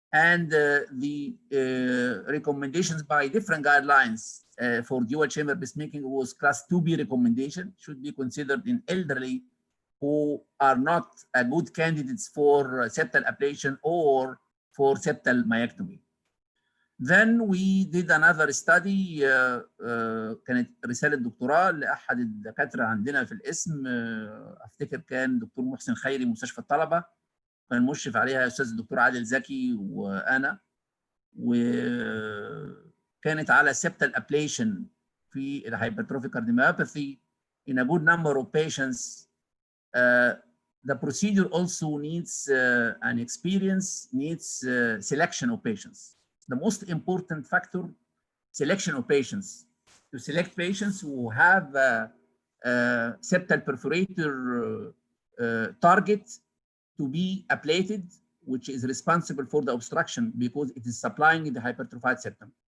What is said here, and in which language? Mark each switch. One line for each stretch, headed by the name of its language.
English: And the recommendations by different guidelines for dual chamber pacemaking was class 2B recommendation, should be considered in elderly who are not good candidates for septal ablation or for septal myectomy. Then we did another study.
Arabic: كانت رسالة دكتوراه لأحد الدكاترة عندنا في الاسم، أفتكر كان دكتور محسن خيري مستشفى الطلبة، كان مشرف عليها أستاذ الدكتور عادل زكي وأنا، وكانت على septal ablation في الهايبرتروفيك كارديوميوباثي
English: in a good number of patients. The procedure also needs an experience, needs selection of patients. The most important factor, selection of patients. To select patients who have septal perforator target to be ablated, which is responsible for the obstruction because it is supplying the hypertrophied septum.